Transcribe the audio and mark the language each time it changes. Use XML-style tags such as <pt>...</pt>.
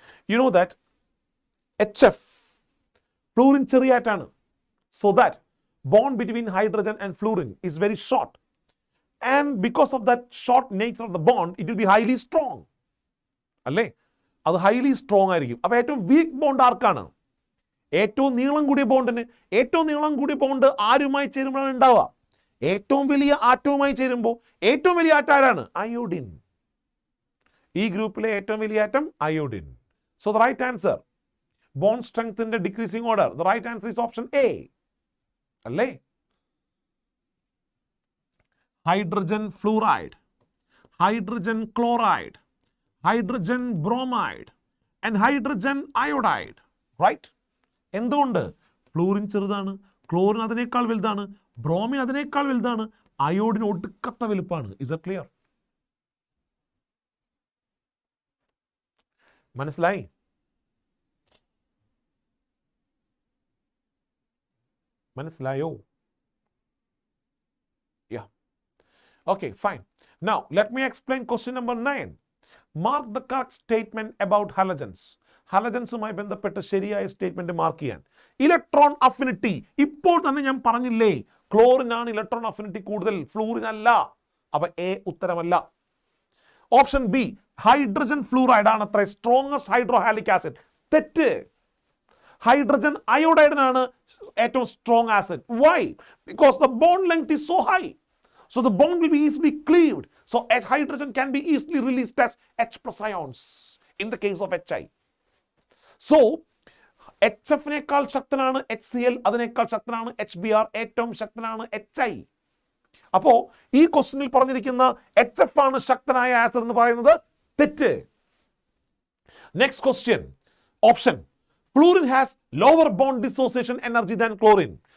<en>You know that HF fluorine ചെറിയായിട്ടാണ്. So that bond between hydrogen and fluorine is very short. And because of that short nature of the bond, it will be highly strong.</en> <ml>അല്ലേ? അത് highly strong ആയിരിക്കും. അപ്പോൾ ഏറ്റവും week bond ആർക്കാണ്? ഏറ്റവും നീളം കൂടിയ ബോണ്ടിന്. ഏറ്റവും നീളം കൂടിയ ബോണ്ട് ആരുമായി ചേരുമ്പോഴാണ് ഉണ്ടാവുക? ഏറ്റവും വലിയ ആറ്റവുമായി ചേരുമ്പോൾ ഏറ്റവും വലിയ ആറ്റം ആരാണ്? അയോഡിൻ. ഈ ഗ്രൂപ്പിലെ ഏറ്റവും വലിയ atom iodine.</ml> <en>So the right answer, bond strength in the decreasing order, the right answer is option A.</en> <ml>അല്ലേ?</ml> <en>Hydrogen fluoride, hydrogen chloride, hydrogen bromide and hydrogen iodide. Right?</en> <ml>എന്തുകൊണ്ട്? ഫ്ലൂറിൻ ചെറുതാണ്, chlorine അതിനേക്കാൾ വലുതാണ്, bromine അതിനേക്കാൾ വലുതാണ്, iodine ഒടുക്കത്ത വലുപ്പമാണ്.</ml> <en>Is that clear?</en> <ml>മനസ്സിലായി? മനസ്സിലായോ?</ml> <en>Yeah. Okay, fine. Now, let me explain question number 9. Mark the correct statement about halogens.</en> <ml>ഹലജൻസുമായി ബന്ധപ്പെട്ട് ശരിയായ സ്റ്റേറ്റ്മെന്റ് മാർക്ക് ചെയ്യാൻ. Electron affinity. ഇപ്പോൾ തന്നെ ഞാൻ പറഞ്ഞില്ലേ, ക്ലോറിനാണ് ഇലക്ട്രോൺ അഫിനിറ്റി കൂടുതൽ, ഫ്ലൂറിൻ അല്ല. അപ്പൊ A ഉത്തരമല്ല. Option B, hydrogen fluoride ആണ് അത്ര സ്ട്രോങ്ങസ്റ്റ് ഹൈഡ്രോഹാലിക് ആസിഡ്. തെറ്റ്. ഹൈഡ്രജൻ അയോഡൈഡിനാണ് ഏറ്റവും strong acid.</ml> <en>Why? Because the bond length is so high. So the bond will be easily cleaved. So hydrogen can be easily released as H plus ions in the case of HI.</en> <ml>So HF നേക്കാൾ ശക്തനാണ് HCl, അതിനേക്കാൾ ശക്തനാണ് HBr, ഏറ്റവും ശക്തനാണ് HI. അപ്പോൾ ഈ ക്വസ്റ്റ്യനിൽ പറഞ്ഞിരിക്കുന്ന HF ആണ് ശക്തനായ ആസിഡ് എന്ന് പറയുന്നത് തെറ്റ്.</ml> <en>Next question, option fluorine has lower bond dissociation energy than chlorine.</en>